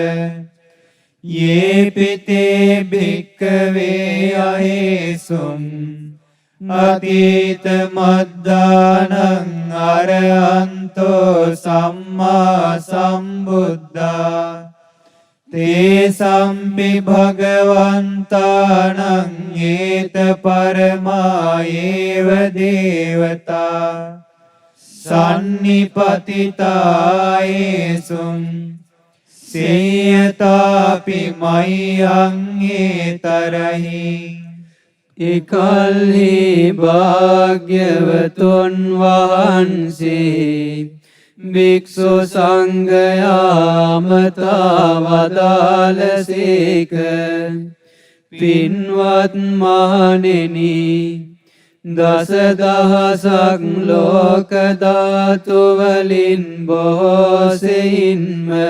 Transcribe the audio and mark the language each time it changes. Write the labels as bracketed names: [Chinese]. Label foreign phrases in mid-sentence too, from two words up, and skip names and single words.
[Pali] යේපිතේ භික්ඛවේ අහේසුං අතීත මද්දානං අරහන්තෝ සම්මා සම්බුද්ධා තේසම්පි භගවන්තානං ඒත පරමායේව දේවතා සන්නිපතිතායේසුං සේයතාපි මය්‍යං ඒතරහි [Sinhala] එකල්හි භාග්‍යවතුන් වහන්සේ භික්ෂු සංඝයාමතා වදාළසේක පින්වත් මහණෙනි දසදහසක් ලෝක ධාතු වලින් බොහෝ සෙයින්ම